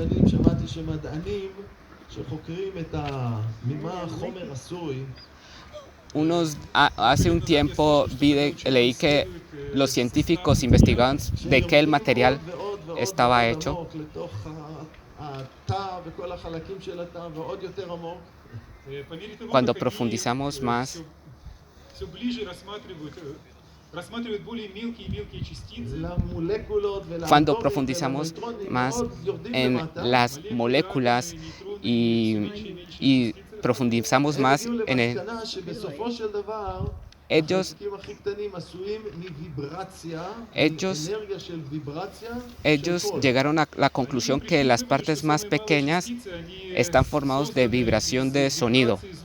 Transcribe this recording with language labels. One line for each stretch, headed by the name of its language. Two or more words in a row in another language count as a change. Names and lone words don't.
Spanish: Hace un tiempo leí que los científicos investigaban de qué el material estaba hecho. Cuando profundizamos más,
Russian: рассматривает более мелкие и мелкие частицы,
Spanish: Cuando profundizamos más en las moléculas y, y profundizamos más en ellos, ellos, ellos llegaron a la conclusión que las partes más pequeñas están formadas de vibración de sonido.